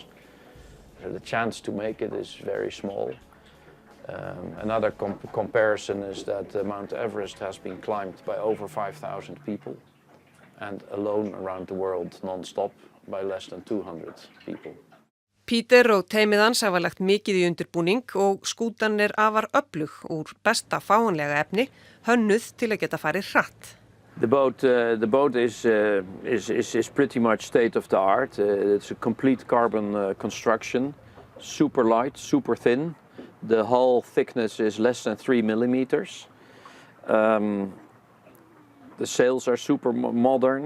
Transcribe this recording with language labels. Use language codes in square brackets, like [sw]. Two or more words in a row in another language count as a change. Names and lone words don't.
[en] So the chance to make it is very small. Another comparison is that Mount Everest has been climbed by over 5,000 people, and alone around the world non-stop by less than 200 people. [is] Peter og teimið hans hafa lagt mikið í undirbúning og skútan afar öflug úr besta fáanlega efni, hönnuð til að geta farið hratt. [en] The boat is pretty much state of the art. It's a complete carbon construction, super light, super thin. The hull thickness is less than 3 millimeters. The sails are super modern.